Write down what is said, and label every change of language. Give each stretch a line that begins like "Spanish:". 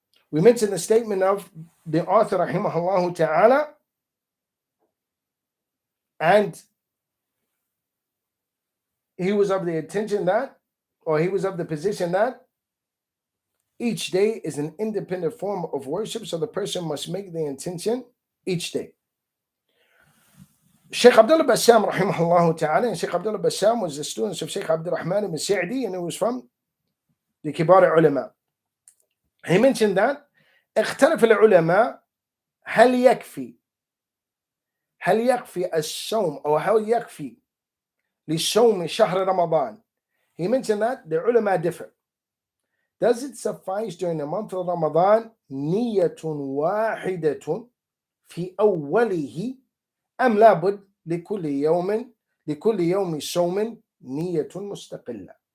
English: We mentioned the statement of the author, rahimahullah ta'ala, and he was of the intention that, or he was of the position that each day is an independent form of worship, so the person must make the intention each day. Shaykh Abdullah Bassam, rahimahullah ta'ala, and Shaykh Abdullah Bassam was the student of Shaykh Abdul Rahman ibn Sa'di, and he was from the Kibar ulama. He mentioned that
Arabic: اختلف العلماء هل يكفي الصوم أو هل يكفي للصوم شهر رمضان.
English: He mentioned that the ulama differ. Does it suffice during the month of Ramadan
Arabic: نية واحدة في أوله أم لابد لكل لكل يوم صوم نية مستقلة.